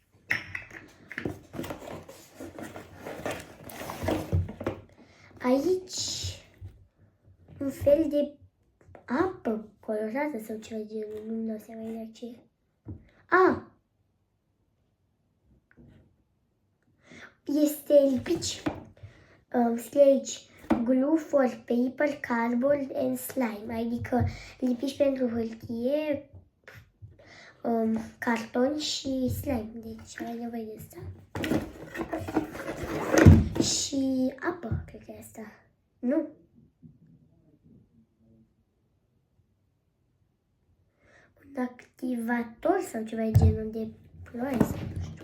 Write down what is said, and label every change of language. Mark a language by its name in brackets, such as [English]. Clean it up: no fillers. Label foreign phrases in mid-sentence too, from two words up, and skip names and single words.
[Romanian] Aici un fel de apă colorată sau ceva de genul, nu-mi dau seama exact ce e. Este lipici, scrie aici, [English] glue for paper, cardboard and slime, [Romanian] adică lipici pentru hârtie, carton și slime, deci ai nevoie de asta. Și apă, cred că e asta, nu? Un activator sau ceva de genul de ploaie sau nu știu.